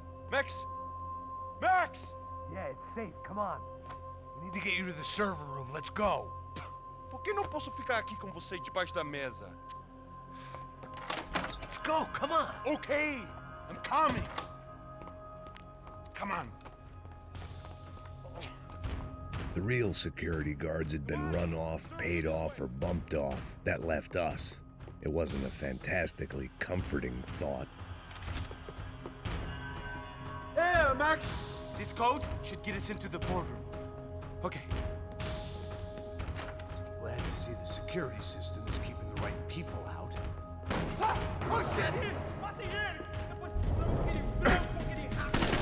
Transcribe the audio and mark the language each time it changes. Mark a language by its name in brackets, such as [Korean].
[English] Max! Max! Yeah, it's safe. Come on. We need to get you to the server room. Let's go. [Portuguese] Por que não posso ficar aqui com você debaixo da mesa? [English] Let's go. Come on. Okay, I'm coming. Come on. The real security guards had been run off, paid off, or bumped off. That left us. It wasn't a fantastically comforting thought. Hey, Max! This code should get us into the boardroom. Okay. Glad to see the security system is keeping the right people out. Ah! Oh, shit! [Portuguese] Matem eles! Depois vamos aquele branco, aquele rato!